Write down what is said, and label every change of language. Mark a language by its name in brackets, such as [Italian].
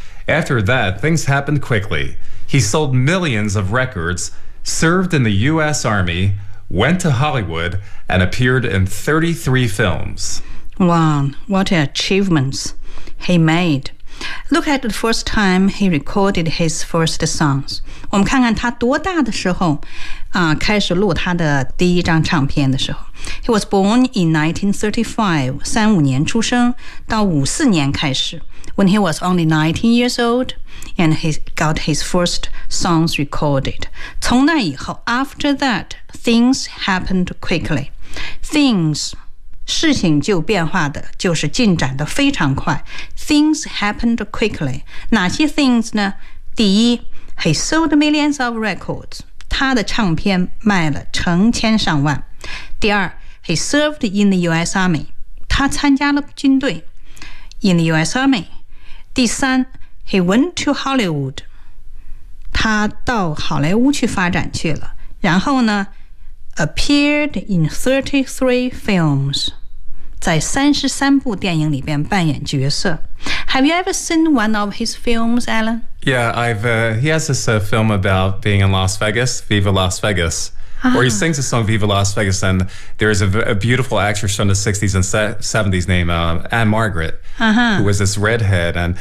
[English] After that, things happened quickly. He sold millions of records, served in the U.S. Army, went to Hollywood, and appeared in 33 films. Wow, what achievements he made. Look at the first time he recorded his first songs. [Chinese] 我们看看他多大的时候、开始录他的第一张唱片的时候。 [English] He was born in 1935, [Chinese] 35年出生到54年开始 [English] when he was only 19 years old and he got his first songs recorded. [Chinese] 从那以后 [English] after that, things happened quickly. Things... [Chinese] 事情就变化的就是进展的非常快 [English] Things happened quickly [Chinese] 哪些 things 呢第一 [English] He sold millions of records [Chinese] 他的唱片卖了成千上万第二 [English] He served in the US Army [Chinese] 他参加了军队 [English] In the US Army [Chinese] 第三 [English] He went to Hollywood [Chinese] 他到好莱坞去发展去了然后呢 [English] Appeared in 33 films. [Chinese] 在33部电影里边扮演角色。 [English] Have you ever seen one of his films, Alan? Yeah, he has this film about being in Las Vegas, Viva Las Vegas. Where he sings the song Viva Las Vegas, and there is a beautiful actress from the 60s and 70s named Anne Margaret, who was this redhead.